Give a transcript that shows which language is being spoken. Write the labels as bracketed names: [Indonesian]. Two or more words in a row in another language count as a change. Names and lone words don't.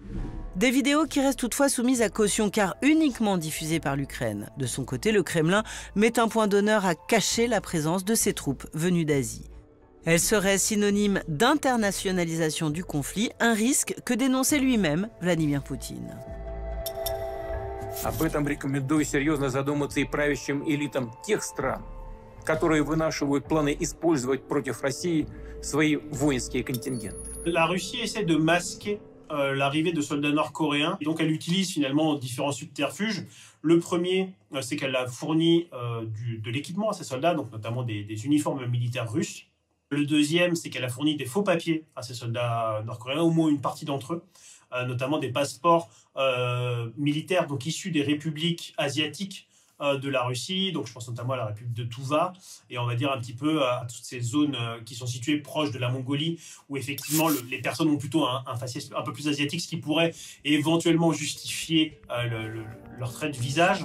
[French] Des vidéos qui restent toutefois soumises à caution car uniquement diffusées par l'Ukraine. De son côté, le Kremlin met un point d'honneur à cacher la présence de ses troupes venues d'Asie. Elle serait synonyme d'internationalisation du conflit, un risque que dénonçait lui-même Vladimir Poutine. [Russian] Об этом рекомендую серьезно задуматься и правящим элитам тех стран, которые вынашивают планы использовать против России свои воинские контингенты. [French] La Russie essaie de masquer l'arrivée de soldats nord-coréens. Et donc elle utilise finalement différents subterfuges. Le premier, c'est qu'elle a fourni de l'équipement à ses soldats, donc notamment des uniformes militaires russes. Le deuxième, c'est qu'elle a fourni des faux papiers à ses soldats nord-coréens, au moins une partie d'entre eux, notamment des passeports militaires donc issus des républiques asiatiques de la Russie, donc je pense notamment à la République de Touva, et on va dire un petit peu à toutes ces zones qui sont situées proches de la Mongolie, où effectivement les personnes ont plutôt un faciès un peu plus asiatique, ce qui pourrait éventuellement justifier leur trait de visage.